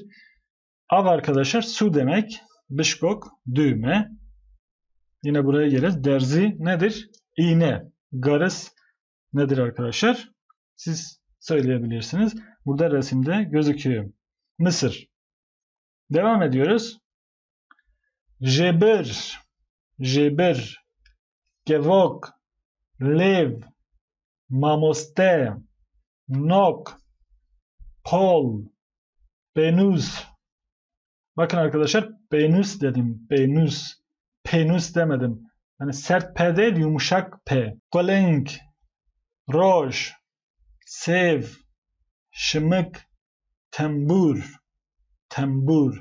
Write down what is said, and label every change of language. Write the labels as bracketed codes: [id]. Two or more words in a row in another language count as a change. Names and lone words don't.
[tr] Av arkadaşlar su demek. Bişkok düğme. Yine buraya geliriz. Derzi nedir? İğne. Garız nedir arkadaşlar? Siz söyleyebilirsiniz. Burada resimde gözüküyor. Mısır. Devam ediyoruz. [ku] Jebir. Jebir. Gevok. Lev. Mamoste. Nok. Pol. Penus. [tr] Bakın arkadaşlar penus dedim. Penus. Penus demedim. Yani sert P değil, yumuşak P. [ku] Kolenk. Roj. Sev. Şımık. Tembur. Tembur.